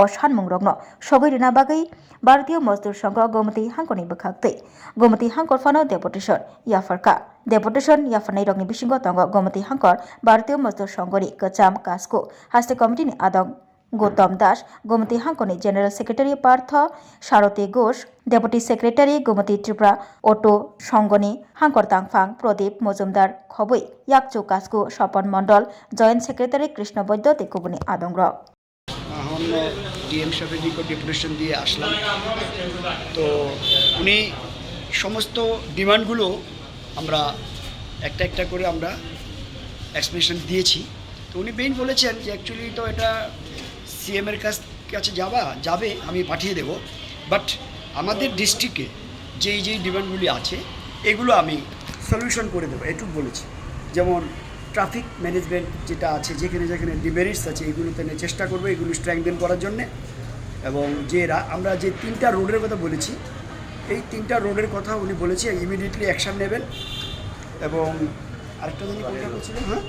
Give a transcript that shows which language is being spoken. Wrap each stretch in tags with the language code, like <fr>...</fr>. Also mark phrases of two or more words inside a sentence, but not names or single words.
<trp>sanmung rokno sogoi rwna bagui Bharatiya Mazdoor Sangha Gomati Hangkor ni bakhaktui Gomati Hangkor phano deputation yafarkha deputation yafarnai rokni bisingo tongo Gomati Hangkor Bharatiya Mazdoor Sanghani kwcham kasko haste committee ni adong Gautam Das, Gomati Hangkor</trp> <en>General Secretary</en> <trp>Partha Sharoti Ghosh,</trp> <en>Deputy Secretary</en> <trp>Gomati Tripura Auto Sangoni Hangkor Tangphang Pradip Mojumdar Khoboi Yakchu Kasko Sopon Mondol</trp> <en>Joint Secretary</en> <trp>Krishna Boyddo Tekubuni Adongrok</trp> <hi>हमने डीएम साहेब जी को डेपुटेशन दिए</hi> <bn>আসলাম তো উনি সমস্ত ডিমান্ডগুলো আমরা একটা একটা করে আমরা এক্সপ্লেনেশন দিয়েছি তো উনি মেইন বলেছেন যে অ্যাকচুয়ালি তো এটা সিএম এর কাছে যাবে আমি পাঠিয়ে দেব বাট আমাদের ডিস্ট্রিক্টে যেই ডিমান্ডগুলি আছে এগুলো আমি সলিউশন করে দেবো এটুকু বলেছি যেমন</bn> <en>traffic management</en> <bn>যেটা আছে যেখানে যেখানে ডিমেরিটস আছে এগুলোতে চেষ্টা করবো এগুলো স্ট্রেংথেন করার জন্যে এবং আমরা যে 3টা রোডের কথা বলেছি এই 3টা রোডের কথা উনি বলেছে</bn> <en>immediately action</en> <bn>নেবেন এবং আরেকটা জিনিস কোনটা বলছিলেন</bn>